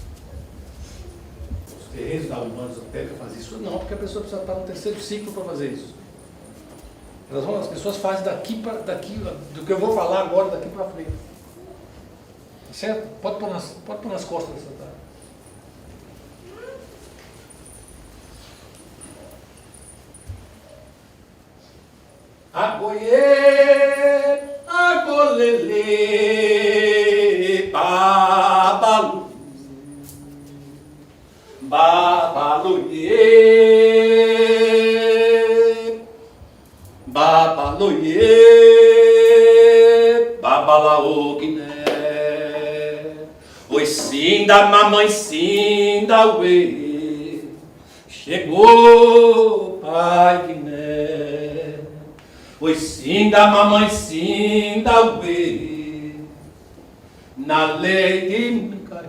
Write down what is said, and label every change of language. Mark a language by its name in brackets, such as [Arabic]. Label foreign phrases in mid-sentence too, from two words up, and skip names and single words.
[Portuguese] Os guerreiros da Umbanda Esotérica fazem isso? Não, porque a pessoa precisa estar no terceiro ciclo para fazer isso. As pessoas fazem daqui, do que eu vou falar agora, daqui para frente. Certo? Pode pôr nas costas dessa tarde. Agoie, agolele, babalu, babaluie, babaluie, babalaoguiné. Oi, Sinda, mamãe, Sinda, uê, chegou, pai Guiné. Oi, Sinda, mamãe, Sinda, uê, na lei de Micaé.